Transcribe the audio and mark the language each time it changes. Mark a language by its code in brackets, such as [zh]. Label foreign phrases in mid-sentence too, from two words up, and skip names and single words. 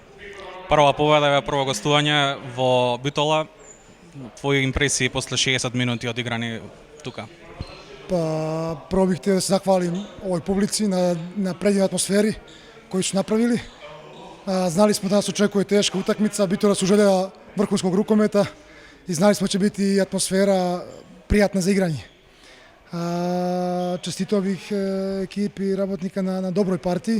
[mk] Прва победа е прво гостување во Битола. Твои импресии после 60 минути одиграни тука? [bs] Pa prvo bih htio da se zahvalim ovoj publici na predivnoj atmosferi koju su napravili. Znali smo da nas očekuje teška utakmica, Bitola su željela vrhunskog rukometa i znali smo da će biti atmosfera prijatna za igranje. Čestitao bih ekipi Rabotnika na dobroj partiji.